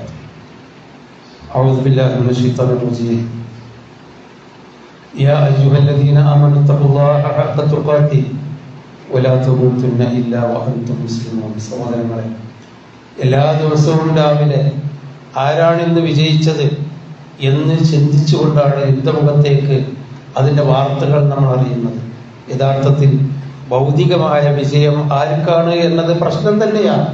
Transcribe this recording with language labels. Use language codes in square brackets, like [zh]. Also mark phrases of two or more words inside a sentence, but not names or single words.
[ar] أعوذ بالله من الشيطان الرجيم. يا أيها الذين آمنوا اتقوا الله حق تقاته ولا تموتن إلا وأنتم مسلمون. [ml] സഹോദരങ്ങളെ, എല്ലാ ദിവസവും രാവിലെ ആരാണ് ഇന്ന് വിജയിച്ചത് എന്ന് ചിന്തിച്ചുകൊണ്ടാണ് യുദ്ധമുഖത്തേക്ക് അതിന്റെ വാർത്തകൾ നമ്മൾ അറിയുന്നത്. യഥാർത്ഥത്തിൽ ഭൗതികമായ വിജയം ആർക്കാണ് എന്നത് പ്രശ്നം തന്നെയാണ്.